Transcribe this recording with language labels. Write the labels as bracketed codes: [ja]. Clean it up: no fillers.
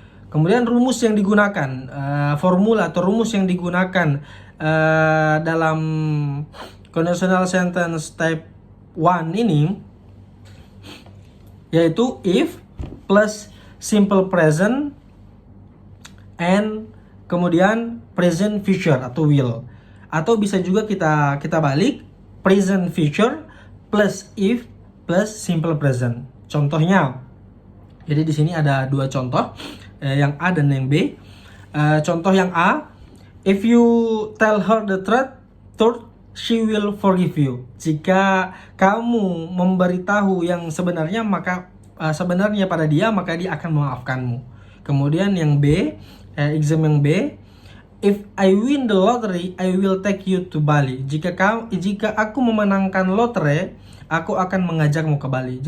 [id] Kemudian rumus yang digunakan, formula atau rumus yang digunakan dalam conditional sentence type 1 ini yaitu if plus simple present and kemudian present future atau will, atau bisa juga kita balik present future plus if plus simple present. Contohnya, jadi di sini ada dua contoh, yang A dan yang B. Contoh yang A, [en] if you tell her the truth, she will forgive you. [id] Jika kamu memberitahu yang sebenarnya, maka sebenarnya pada dia, maka dia akan memaafkanmu. Kemudian yang B, exam yang B, [en] if I win the lottery, I will take you to Bali. [id] Jika aku memenangkan lotre, aku akan mengajakmu ke Bali.